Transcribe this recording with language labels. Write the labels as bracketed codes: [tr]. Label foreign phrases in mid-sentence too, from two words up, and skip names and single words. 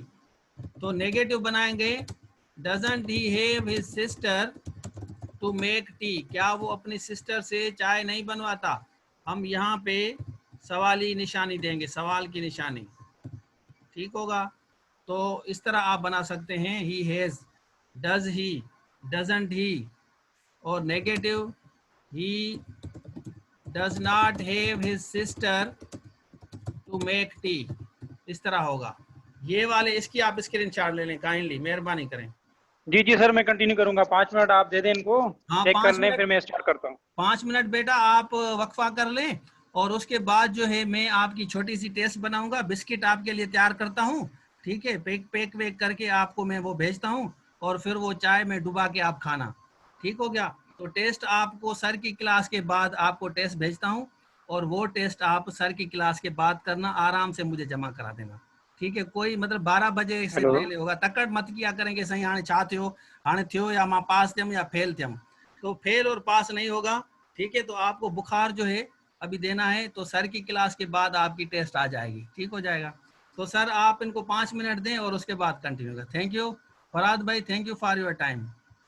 [ur] تو نیگیٹو بنائیں گے, [en] doesn't he have his sister to make tea, [ur] کیا وہ اپنی سسٹر سے چائے نہیں بنواتا. ہم یہاں پہ سوالی نشانی دیں گے، سوال کی نشانی، ٹھیک ہوگا. تو اس طرح آپ بنا سکتے ہیں, [en] he has, does he, doesn't he, [ur] اور [en] negative he does not have his sister to make tea, [ur] اس طرح ہوگا. یہ والے اس کی آپ اسکرین شاٹ لے لیں کائنڈلی، مہربانی کریں. جی جی سر، میں کنٹینیو کروں گا. 5 منٹ آپ دے دیں ان کو, हाँ, चेक 5 کر لیں, मिनट, پھر میں اسٹارٹ کرتا ہوں. 5 منٹ بیٹا آپ وقفہ کر لیں، اور اس کے بعد جو ہے میں آپ کی چھوٹی سی ٹیسٹ بناؤں گا، بسکٹ آپ کے لیے تیار کرتا ہوں، ٹھیک ہے، پیک ویک کر کے آپ کو میں وہ بھیجتا ہوں، اور پھر وہ چائے میں ڈبا کے آپ کھانا، ٹھیک ہو گیا. تو ٹیسٹ آپ کو سر کی کلاس کے بعد آپ کو ٹیسٹ بھیجتا ہوں، اور وہ ٹیسٹ آپ سر کی کلاس کے بعد کرنا، آرام سے مجھے جمع کرا دینا، ٹھیک ہے. کوئی مطلب 12 بجے سے हेलो। پہلے ہوگا، تکڑ مت کیا کریں گے صحیح [sd] हाणे छा थियो, हाणे थियो या मां पास थियम या फेल थियम, [ur] تو فیل اور پاس نہیں ہوگا، ٹھیک ہے. تو آپ کو بخار جو ہے ابھی دینا ہے، تو سر کی کلاس کے بعد آپ کی ٹیسٹ آ جائے گی، ٹھیک ہو جائے گا. تو سر آپ ان کو 5 منٹ دیں اور اس کے بعد کنٹینیو کریں. [en] Thank you Farhad bhai, Thank you for your time.